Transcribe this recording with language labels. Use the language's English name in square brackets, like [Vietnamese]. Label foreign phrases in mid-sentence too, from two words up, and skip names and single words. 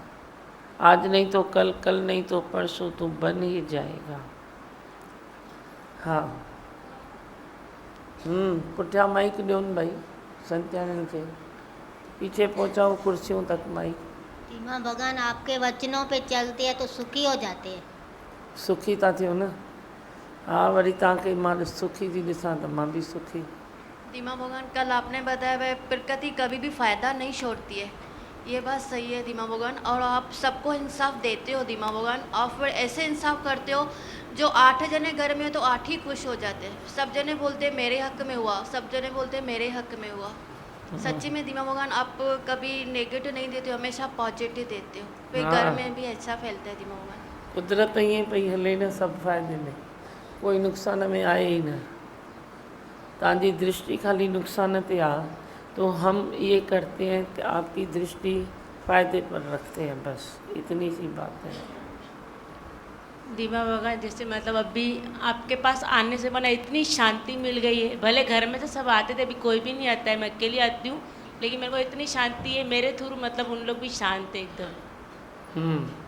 [Hindi] आज नहीं तो कल, कल नहीं तो परसों तू बन ही जाएगा। [Sindhi] हाँ पुठिया माइक ॾियोनि भाई, संत्याननि खे [Hindi] पीछे पहुंचाओ कुर्सियों तक माइक। दीमा भगवान आपके वचनों पे चलते हैं तो सुखी हो जाते हैं। [Sindhi] सुखी था थियो न। हाँ वरी तव्हांखे मां सुखी थी ॾिसां त मां भी सुखी। [Hindi] दीमा भगवान कल आपने बताया वह प्रकृति कभी भी फायदा नहीं छोड़ती है, ये बात सही है दीमा भगवान। और आप सबको इंसाफ देते हो दीमा भगवान, आप फिर ऐसे इंसाफ करते हो जो 8 जने घर में हो तो 8 ही खुश हो जाते हैं। सब जने बोलते मेरे हक में हुआ, सब जने बोलते मेरे हक में हुआ। सच्ची में दीमा भगवान आप कभी नेगेटिव नहीं देते हो, हमेशा पॉजिटिव देते हो, फिर घर हाँ। में भी अच्छा फैलता है दीमा भगवान। [Sindhi] कुदरत ईअं पई हले न, सब फ़ाइदे में, कोई नुक़सान में आहे ही न। तव्हांजी दृष्टि खाली नुकसान पे आ [Hindi] तो हम ये करते हैं कि आपकी दृष्टि फ़ायदे पर रखते हैं, बस इतनी सी बात है। दीमा भगवान जैसे मतलब अभी आपके पास आने से बना इतनी शांति मिल गई है। भले घर में तो सब आते थे, अभी कोई भी नहीं आता है, मैं अकेली आती हूँ, लेकिन मेरे को इतनी शांति है मेरे थ्रू, मतलब उन लोग भी शांत है एकदम।